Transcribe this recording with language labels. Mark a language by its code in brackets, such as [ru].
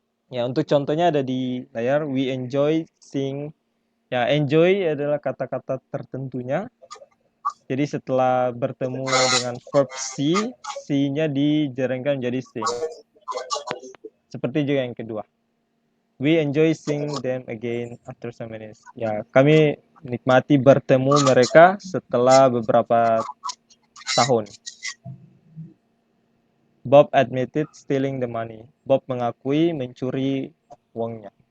[id] Ya, untuk contohnya ada di layar. [en] We enjoy seeing. [id] Ya, enjoy adalah kata-kata tertentunya. Jadi setelah bertemu dengan verb see, see-nya dijarenkan menjadi sing. Seperti juga yang kedua. [en] We enjoy seeing them again after some minutes. [id] Ya, kami nikmati bertemu mereka setelah beberapa tahun. [en] Bob admitted stealing the money. [id] Bob mengakui mencuri uangnya.